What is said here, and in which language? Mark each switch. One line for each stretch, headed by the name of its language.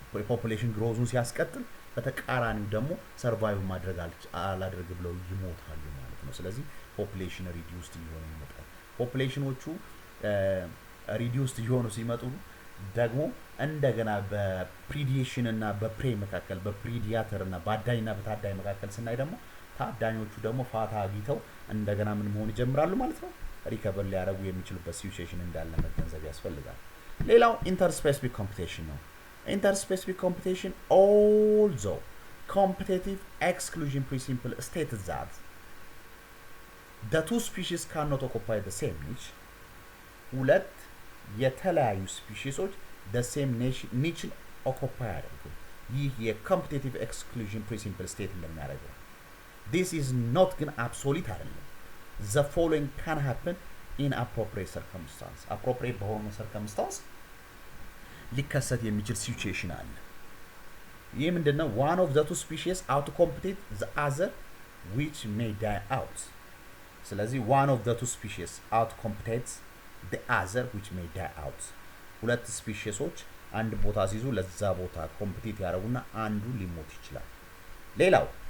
Amharic: ፖፑሌሽን ግሮዙን ሲያስቀጥል በተቃራኒው ደግሞ ሰርቫይቭ ማድረግ አላደርግ ብለው ይሞታሉ ማለት ነው። ስለዚህ ፖፑሌሽን ሪዲዩስድ ይሆነ ይመጣል። ፖፑሌሽኖቹ ሪዲዩስድ ይሆኑ ሲመጡ ደግሞ እንደገና በፕሪዲሽን እና በፕሬ መካከል በፕሪዲያተር እና ባዳኝና በታዳኝ መካከል ስናይ ደግሞ ታዳኞቹ ደግሞ ፋታ አግኝተው እንደገና ምን መሆን ይጀምራሉ ማለት ነው? ሪከቨር ሊያደርጉ የሚችሉበት ሲቹዌሽን እንዳለ መገንዘብ ያስፈልጋል። ሌላው ኢንተርስፔሲፊክ ኮምፒቲሽን ነው።
English: Interspecific competition, although competitive exclusion principle states that the two species cannot occupy the same niche,
Amharic: ሁለት የተለያዩ ስፒሺሶች
English: the same niche occupy አድርገው ይህ የcompetitive exclusion principle state እንደሚያደርገው this is not ግን absolute አይደለም። the following can happen in appropriate circumstance appropriate በሆነ circumstance
Amharic: ሊከሰት የሚችል ሲቹዌሽን አለ። ይህ ምንድነው?
English: one of the two species out compete the other which may die out። ስለዚህ one of the two species out competes the other which may die out።
Amharic: ሁለት ስፒሺሶች አንድ ቦታ ሲይዙ ለዛ ቦታ ኮምፒቲት ያደርጉና አንዱ ሊሞት ይችላል።
English: ሌላው